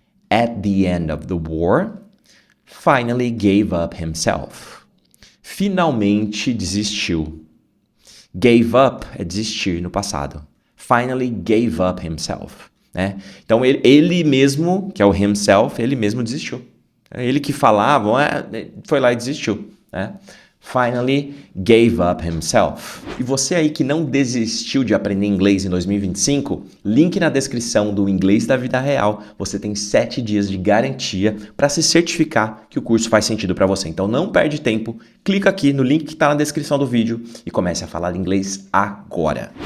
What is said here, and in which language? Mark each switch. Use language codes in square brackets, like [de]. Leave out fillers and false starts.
[en] At the end of the war, finally gave up himself. [pt] Finalmente desistiu. Gave up é desistir no passado. [en] Finally gave up himself. Né? [pt] Então ele mesmo, que é o himself, ele mesmo desistiu. Ele que falava, foi lá e desistiu. Né? [en] Finally gave up himself. [pt] E você aí que não desistiu de aprender inglês em 2025, link na descrição do Inglês da Vida Real. Você tem 7 dias de garantia para se certificar que o curso faz sentido para você. Então não perde tempo, clica aqui no link que está na descrição do vídeo e comece a falar inglês agora.